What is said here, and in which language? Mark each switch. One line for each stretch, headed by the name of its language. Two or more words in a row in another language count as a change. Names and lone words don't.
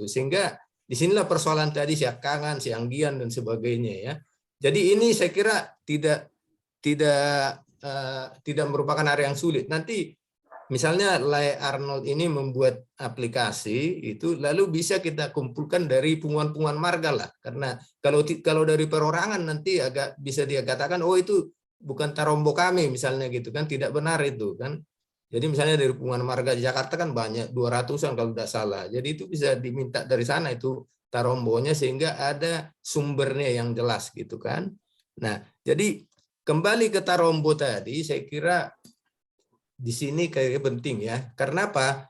Indonesian: Sehingga disinilah persoalan tadi siakangan, sianggian dan sebagainya ya. Jadi ini saya kira tidak merupakan area yang sulit. Nanti misalnya Arnold ini membuat aplikasi itu, lalu bisa kita kumpulkan dari punguan-punguan marga lah. Karena kalau dari perorangan nanti agak bisa dia katakan, oh itu bukan tarombo kami misalnya gitu kan, tidak benar itu kan. Jadi misalnya dari punguan marga di Jakarta kan banyak 200-an kalau tidak salah. Jadi itu bisa diminta dari sana itu tarombonya sehingga ada sumbernya yang jelas gitu kan. Nah, jadi kembali ke tarombo tadi, saya kira di sini kayak penting ya. Karena apa?